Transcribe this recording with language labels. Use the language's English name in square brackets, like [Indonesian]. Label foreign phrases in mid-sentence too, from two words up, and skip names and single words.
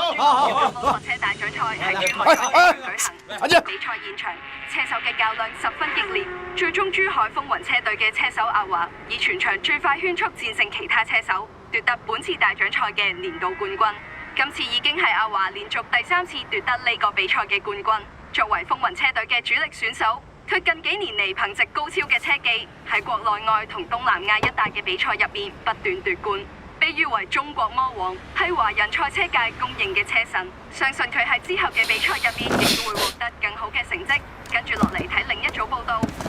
[Cantonese] 好。车大獎賽喺珠海賽舉行，比賽現場車手嘅較量十分激烈，最終珠海風雲車隊嘅車手阿華以全場最快圈速戰勝其他車手，奪得本次大獎賽嘅年度冠軍。今次已經係阿華連續第3次奪得呢個比賽嘅冠軍。作為風雲車隊嘅主力選手，佢近幾年嚟憑藉高超嘅車技，喺國內外同東南亞一帶嘅比賽入面不斷奪冠。被譽為中國魔王，係華人賽車界公認嘅車神。相信佢喺之後嘅比賽入面亦都會獲得更好嘅成績。跟住落嚟睇另一組報道。